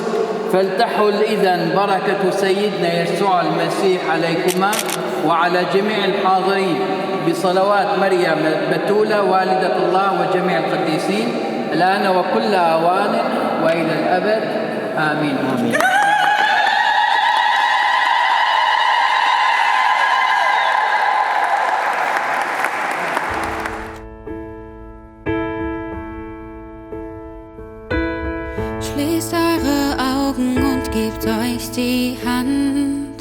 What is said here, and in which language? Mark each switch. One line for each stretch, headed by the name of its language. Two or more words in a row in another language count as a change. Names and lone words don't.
Arabic: فلتحل إذن بركة سيدنا يسوع المسيح عليكما وعلى جميع الحاضرين بصلوات مريم البتولة والدة الله وجميع القديسين الآن وكل آوان وإلى الأبد آمين آمين.
German: Schließt eure Augen und gebt euch die Hand.